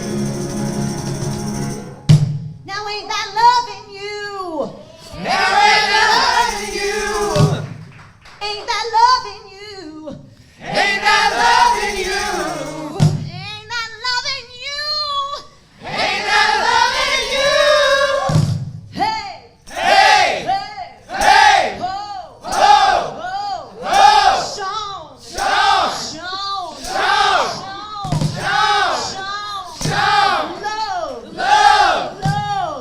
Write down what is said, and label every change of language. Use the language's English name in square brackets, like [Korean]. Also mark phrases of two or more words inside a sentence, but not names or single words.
[English] Now ain't that loving you? Now ain't that loving you? Ain't that loving you? Ain't that loving you? Ain't that loving you? Ain't that loving you? Hey! Hey! Hey! Hey! Ho! Ho! Ho! Ho! Sean! Sean! Sean! Sean! Sean! Sean! Sean! Sean! Love! Love! Love!